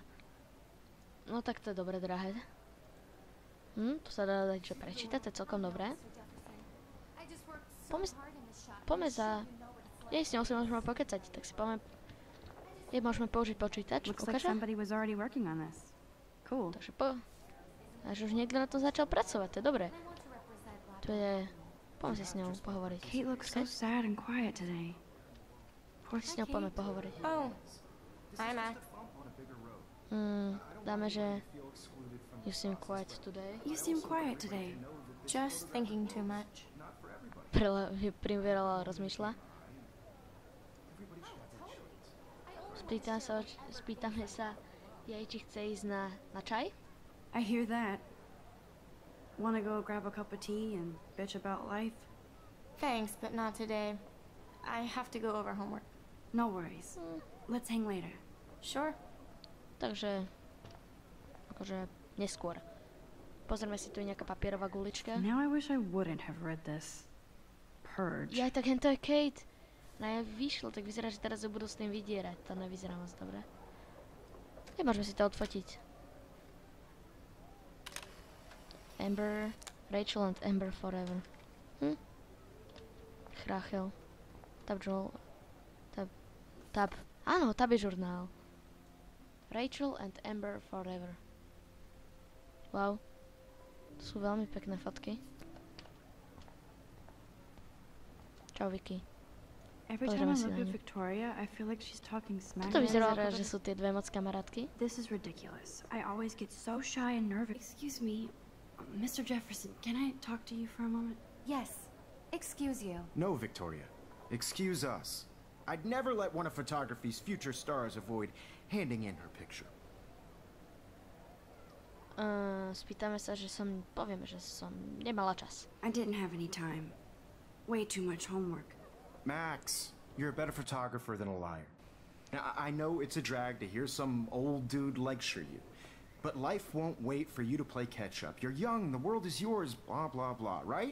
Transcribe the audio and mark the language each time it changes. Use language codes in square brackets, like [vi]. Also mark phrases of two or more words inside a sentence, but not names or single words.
[sk] No tak to je dobre drahé. Tu sa dá dať, že prečítať, to je celkom dobré. Poďme za... Jej s ňou si môžeme pokecať, tak si poďme... Jej môžeme použiť počítač, [en] Looks like [sk] ukážem. [en] somebody was already working on this. Cool. [sk] Takže až už niekto na tom začal pracovať, to je dobré. To je... Poďme si s ňou pohovoriť. [en] Kate looks so sad and quiet today. [sk] S ňou poďme pohovoriť. [en] Oh, hi, Max. [sk] Dáme, že... [en] You seem quiet today. You seem quiet today. Just thinking too much. [sk] Priveľa rozmýšľa. Spýtame sa jej, či chce ísť na čaj. [en] I hear that. Wanna go grab a cup of tea and bitch about life? Thanks, but not today. I have to go over homework. No worries. Let's hang later. Sure. [sk] Takže... Akože neskôr. Pozrieme si, tu je nejaká papierová gulička. [en] Now I wish I wouldn't have read this. Purge. [sk] Ja, tak hento je Kate. No ja vyšlo, tak vyzerá, že teraz ju budú s tým vydierať. To nevyzerá moc dobre. Môžeme si to odfotiť. [en] Amber, Rachel and Amber forever. Rachel. Tab. [sk] Áno, tab je žurnál. [en] Rachel and Amber forever. [sk] Wow. To sú veľmi pekné fotky. Čau, Vicky. [en] Every time [sk] Pozrieme [en] I [sk] si [en] look [sk] na [en] at [sk] ňu. [en] Victoria, I feel like she's talking smack. Toto vyzerá, že sú tie dve moc kamarátky. This is ridiculous. I always get so shy and nervous. Excuse me, Mr. Jefferson, can I talk to you for a moment? Yes. Excuse you. No, Victoria. Excuse us. I'd never let one of photography's future stars avoid handing in her picture. [sk] Spýtame sa, povieme, že som nemala čas. [en] I didn't have any time. Way too much homework. Max, you're a better photographer than a liar. Now, I know it's a drag to hear some old dude lecture you, but life won't wait for you to play catch up. You're young, the world is yours, blah, blah, blah, right?